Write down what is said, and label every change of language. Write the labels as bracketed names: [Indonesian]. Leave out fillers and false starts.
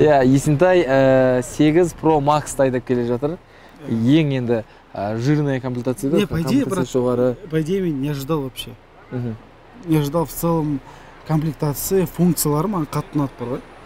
[Kazakh] Есентай 8 Pro Max айдап келе жатыр. Ең енді жирная комплектация. [Russian] Не, по идее, мен не ожидал вообще. Не ожидал в целом комплектации, [Kazakh] функциялары маған қатты ұнады бар ғой.